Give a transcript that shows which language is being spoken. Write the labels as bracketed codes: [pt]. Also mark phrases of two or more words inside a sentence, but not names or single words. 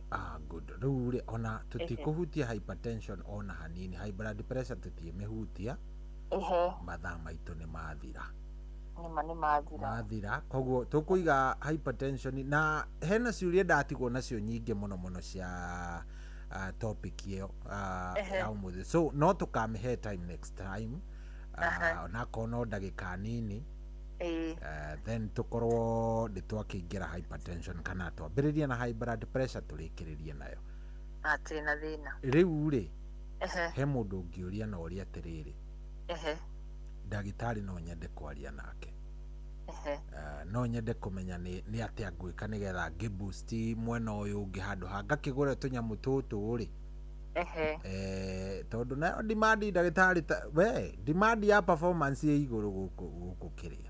[ki] good rĩu rĩ ona tũtikũhutia hypertension ona hanini [en] high blood pressure [ki] tũtiĩmĩhutia mathaa maitũ nĩ mathira mathira koguo tũkũiga hypertension na hena ciũria ndatigwo nacio nyingĩ mũno cia topic ĩyo ya ũmũthĩ so no tũkamĩhe [en] time next time [ki] onakorwo no ndagĩka nini then tukorwo nĩ twakĩingĩra hypertension kana twambĩrĩrie na [en] high blood pressure [ki] tũrĩkĩrĩrie nayo atirĩ na thĩna rĩu rĩ he mũndũ ũngĩũria na ũrĩa atĩrĩrĩ ndagĩtarĩ no nyende kwaria nake no nyende kũmenya nĩ atĩa ngwĩka nĩgetha ngĩ-boost mwena ũyũ ũngĩ handũ ha ngakĩgũra tũnyamũ tũtũ rĩ tondũ nayo demand ndagĩtarĩ we demand ya performance ĩ igũrũ gũkũ kĩrĩa